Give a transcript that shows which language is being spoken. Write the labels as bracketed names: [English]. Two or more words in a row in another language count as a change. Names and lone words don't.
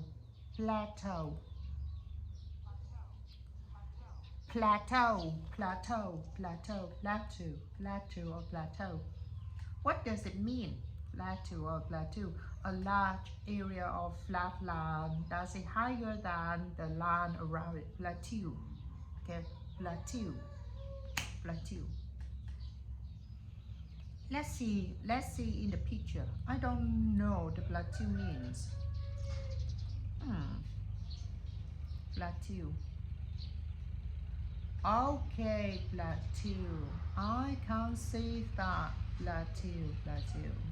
[English] Plateau. Plateau. Plateau. Plateau. Plateau. Plateau or plateau. What does it mean? Plateau or plateau? A large area of flat land that's higher than the land around it. Plateau. Okay, plateau. Plateau. Let's see in the picture. I don't know the plateau means. Plateau. Okay, plateau. I can't see that. Plateau.